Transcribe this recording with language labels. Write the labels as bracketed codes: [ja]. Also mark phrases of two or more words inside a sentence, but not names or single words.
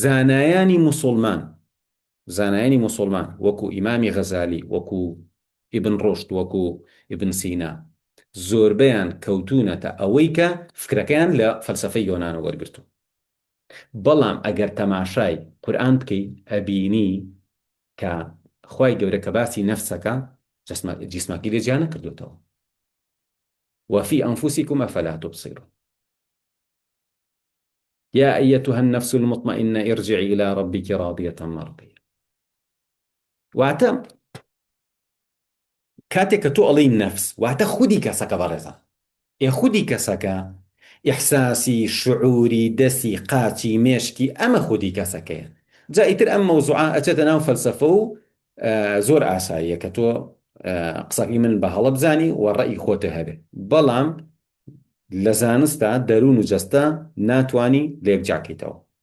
[ckb] زانایانی موسڵمان وەکو ئیمامی غەزالی، وەکو ئیبن ڕۆشد، وەکو ئیبن سینا، زۆربەیان کەوتونەتە ئەوەی کە فکرەکەیان لە فەلسەفەی یۆنانە وەرگرتو. بەڵام ئەگەر تەماشای قورئان بکەی ئەبینی کە خوای گەورە کە باسی نەفسەکە جیسماکی لێ جیا نەکردوتەوە. [ar] وفي أنفسكم أفلا تبصرون يا أيتها النفس المطمئنة ارجعي إلى ربك راضية مرضية. [ckb] واتە کاتێک کە تۆ ئەڵێی نەفس، واتە خودی کەسەکە بەڕێزە، خودی کەسەکە ئیحساسی، شعوری، دەسی، قاچی، مێشکی، ئەمە خودی کەسەکەیە. جا ئیتر ئەم مەوزوعە ئەچێتە ناو فەلسەفە و زۆر ئاساییە کە تۆ قسەی من بە هەڵە بزانی و ڕەئی خۆتە هەبێ، بەڵام لە زانستە دەروون و جەستە ناتوانی لێکجاکەیتەوە.